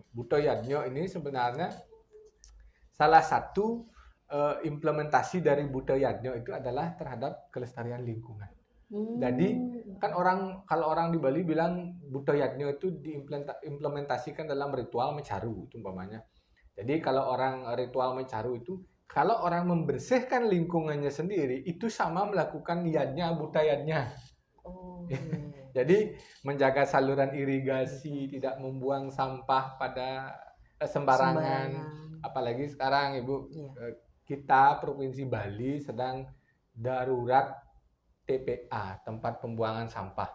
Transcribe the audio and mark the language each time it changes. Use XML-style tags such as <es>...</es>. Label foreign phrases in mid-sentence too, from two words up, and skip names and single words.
<id>Buto Yadnyo ini sebenarnya salah satu implementasi dari Buto Yadnyo itu adalah terhadap kelestarian lingkungan. Jadi kan kalau orang di Bali bilang Buto Yadnyo itu diimplementasikan dalam ritual mencaru, umpamanya. Jadi kalau orang ritual mencaru itu, kalau orang membersihkan lingkungannya sendiri, itu sama melakukan yadnya, buta yadnya. Oh, Jadi menjaga saluran irigasi, tidak membuang sampah pada sembarangan. Apalagi sekarang, Ibu, kita Provinsi Bali sedang darurat TPA, tempat pembuangan sampah.</id>